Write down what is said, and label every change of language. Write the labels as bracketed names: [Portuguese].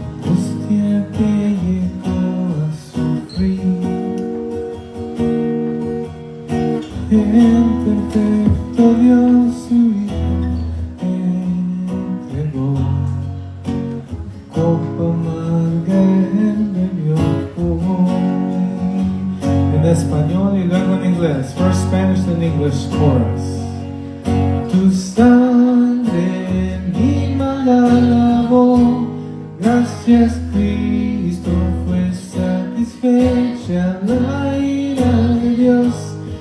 [Spanish] Hostia que llegó a sufrir, el perfecto Dios su Hijo entregó. Copa amarga él bebió por mí. En español y luego en inglés. [English] First Spanish then English chorus. [Spanish] Tu sangre mi mal lavó. Gracias Cristo fue satisfecha la ira de Dios.